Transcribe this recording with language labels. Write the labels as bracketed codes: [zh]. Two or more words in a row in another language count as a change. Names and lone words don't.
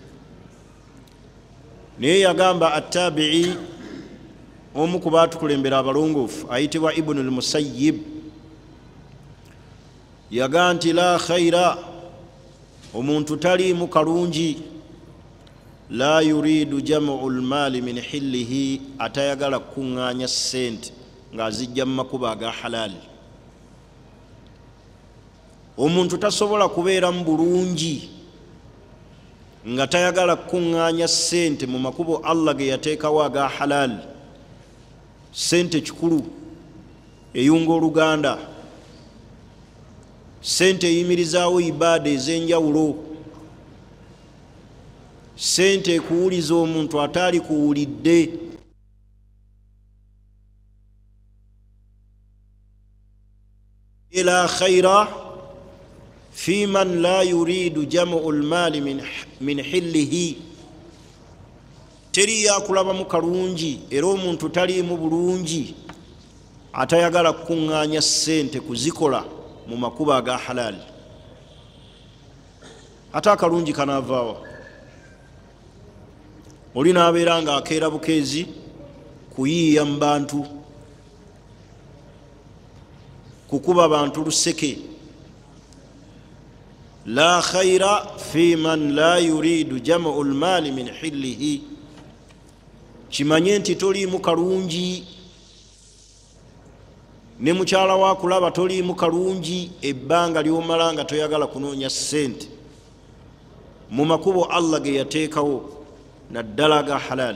[lg] Naye yagamba attabi'i, omu ku baatukulembera abalongoofu, ayitibwa Ibn al-Musayyib, yaga nti [ar] لا خير, [lg] omuntu taliimu kalungi, [ar] لا يريد جمع المال من حله [lg] atayagala kunganya sente ngazijja makuba aga halal. Omuntu tasobola kubeera mu bulungi nga tayagala kunganya sente mu makubo Allah ge yateekawo aga halal. Sente kikulu eyunga oluganda, sente eyimirizaawo ibaada ez'enjawulo, sente ekuwuliza omuntu ataali kuwulidde. [ar] إلا خير في من لا يريد جمع المال من حله. [lg] Teri yakulabamu kalungi era omuntu taliimu bulungi atayagala kunganya sente kuzikola mu makuba aga halal. Ate akalungi kanaavaawa? Oli n'abeera nga akeera bukeezi kuyiiya mu bantu, kukuba bantu luseke. [ar] لا خير في من لا يريد جمع المال من حله. [lg] Kimanye nti toliimu kalungi, ne mukyala wakulaba toliimu kalungi ebbanga ly'omala nga toyagala kunoonya sente mu makubo Allah ge yateekawo naddala aga halal.